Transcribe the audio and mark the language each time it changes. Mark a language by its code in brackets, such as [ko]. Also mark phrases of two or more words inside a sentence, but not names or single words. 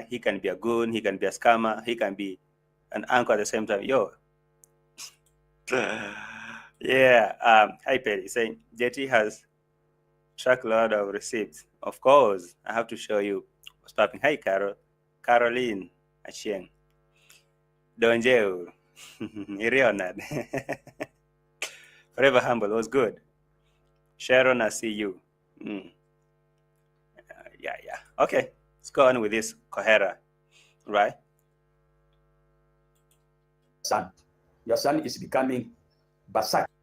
[en] He can be a goon. He can be a scammer. He can be an anchor at the same time. Yo. Yeah. Hi Perry saying JT has truckload of receipts. Of course, I have to show you what's popping. Hi Caroline Acheng. Donjeu. Irionad. Forever humble was good. Sharon, I see you. Yeah. Okay, let's go on with this KOHERA, right? Son, your son is becoming Basak.